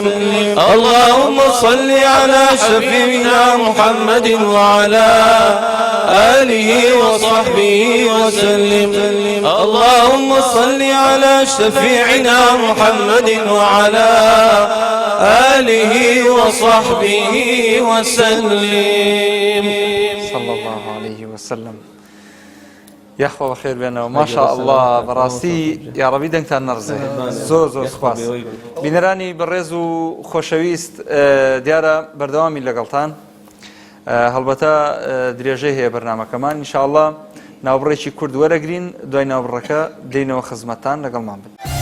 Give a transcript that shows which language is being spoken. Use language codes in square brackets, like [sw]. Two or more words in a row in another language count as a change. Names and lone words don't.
[ar] اللهم صل على شفيعنا محمد وعلى آله وصحبه وسلم. اللهم صل على شفيعنا محمد وعلى آله وصحبه وسلم. صلى الله عليه وسلم. [ckb] یاخوا بەخێر بێنەوە [ar] ماشاء الله [ckb] بەڕاستی یاڕەبی دەنگتان نەڕزێ زۆر زۆر سوپاس. بینەرانی بەڕێز و خۆشەویست دیارە بەردەوامی لەگەڵتان هەڵبەتە درێژەی هەیە بەرنامەکەمان ئینشاءالله ناوبڕێکی کورد وەرەگرین دوای ناوبڕەکە دێینەوە خزمەتتان لەگەڵمان بن.